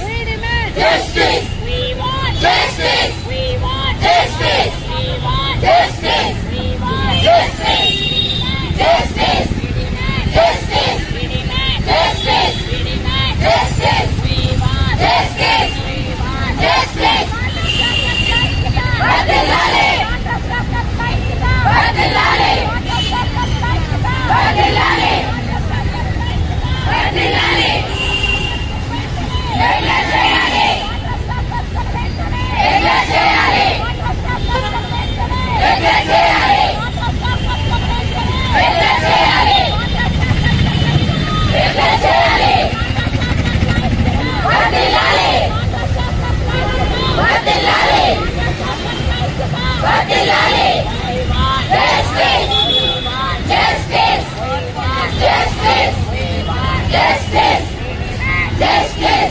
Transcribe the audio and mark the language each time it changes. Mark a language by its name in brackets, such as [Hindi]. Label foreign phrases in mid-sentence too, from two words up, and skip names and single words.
[English] Justice! We want justice! We want justice! We want justice! We want justice! Justice! Justice! We demand justice! We demand justice! We want justice! We want justice! [Telugu] Vadilale! Vadilale! Vadilale! వదిలేలే! ఎలా చేయాలి! ఎలా చేయాలి! ఎలా చేయాలి! ఎలా చేయాలి! ఎలా చేయాలి! Vadilale! Vadilale! Vadilale! Justice! [English] Justice! Justice! Justice! Justice!